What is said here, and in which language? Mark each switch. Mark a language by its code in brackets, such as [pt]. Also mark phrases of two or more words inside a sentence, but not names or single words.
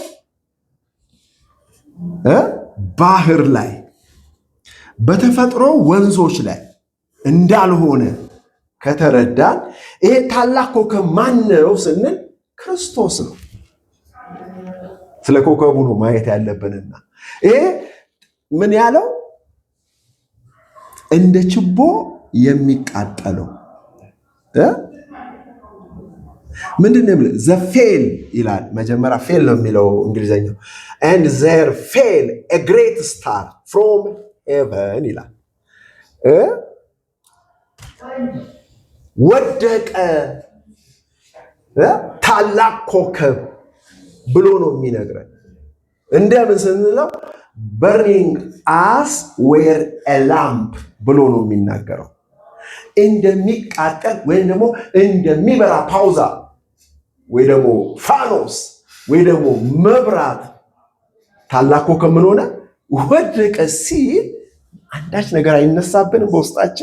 [am] ባህር ላይ በተፈጥሮ ወንዞች ላይ እንዳልሆነ ከተረዳን ይሄ ታላቅ ኮከብ ማን ነው ስንል ክርስቶስ ነው። ስለ ኮከቡ ነው ማየት ያለብንና ይሄ ምን ያለው እንደ ችቦ የሚቃጠለው ምንድን ነው? ዘፌል ይላል። መጀመሪያ ፌል ነው የሚለው እንግሊዘኛው። [en] and there fell a great star from heaven [am] ይላል። ወደቀ ታላቅ ኮከብ ብሎ ነው የሚነግረን። እንደምን ስንለው [en] burning as were a lamp [am] ብሎ ነው የሚናገረው። እንደሚቃጠል ወይም ደግሞ እንደሚበራ ጳውዛ ወይ ደግሞ ፋኖስ ወይ ደግሞ መብራት ታላቅ ኮከብ ምን ሆነ? ወደቀ ሲል አንዳች ነገር አይነሳብንም በውስጣችን?